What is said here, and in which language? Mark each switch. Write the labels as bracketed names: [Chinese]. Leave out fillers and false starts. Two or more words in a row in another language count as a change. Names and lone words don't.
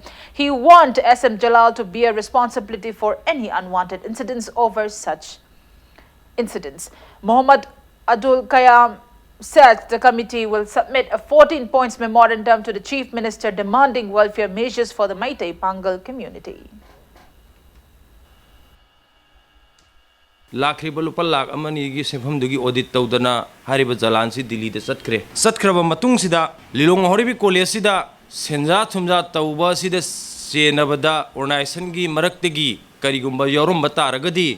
[English] He warned SM Jalal to bear responsibility for any unwanted incidents over such incidents. Muhammad Abdul Qayyum said the committee will submit a 14-point memorandum to the Chief Minister demanding welfare measures for the Maitai Pangal community. [Manipuri] Lakriba lupa lak amani gi sefam dugi audit tawdana hariba jalan si Delhi de satkraba matung sida Lilong Hauraibi college sida senja thumja tawba sida senabada organization gi maraktagi karigumba yorumba taragadi